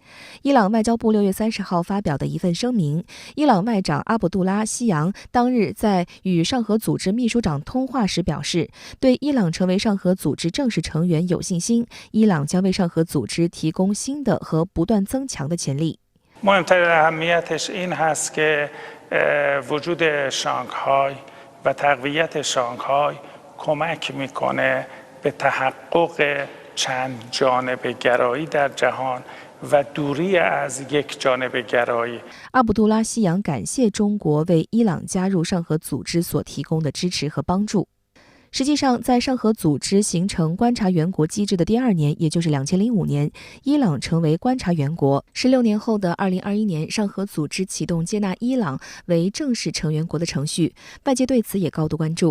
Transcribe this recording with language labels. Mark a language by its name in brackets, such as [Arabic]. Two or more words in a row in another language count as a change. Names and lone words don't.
[Chinese] 伊朗外交部6月30号发表的一份声明，伊朗外长阿卜杜拉·希扬当日在与上合组织秘书长通话时表示，对伊朗成为上合组织正式成员有信心，伊朗将为上合组织提供新的和不断增强的潜力。 [Persian] مهمترین اهمیتش این هست که وجود شانگهای و تقویت شانگهای کمک میکنه به تحقق چند جانبه گرایی در جهان و دوری از یک جانبه گرایی。 [Chinese] 阿卜杜拉·希扬感谢中国为伊朗加入上合组织所提供的支持和帮助。实际上，在上合组织形成观察员国机制的第2年，也就是2005年，伊朗成为观察员国。16年后的2021年，上合组织启动接纳伊朗为正式成员国的程序，外界对此也高度关注。